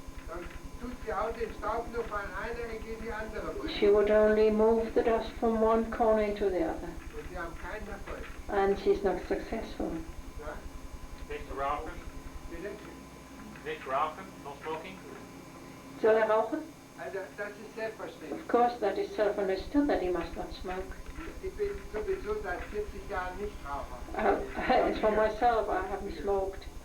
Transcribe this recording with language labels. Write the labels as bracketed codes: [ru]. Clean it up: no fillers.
[de] Dann tut sie auch den Staub nur von einer Ecke in die andere bringen. [en] She would only move the dust from one corner into the other, [de] Und sie haben keinen Erfolg. [en] and she's not successful. [de] Ja? [en] Mr. Ralphin? [de] Bitte? [en] Mr. Ralphin, no smoking? [de] Soll er rauchen? Also das ist selbstverständlich. [en] Of course, that is self-understood that he must not smoke. [de] Ich bin sowieso seit 40 Jahren Nichtraucher. [en] As for myself, I haven't smoked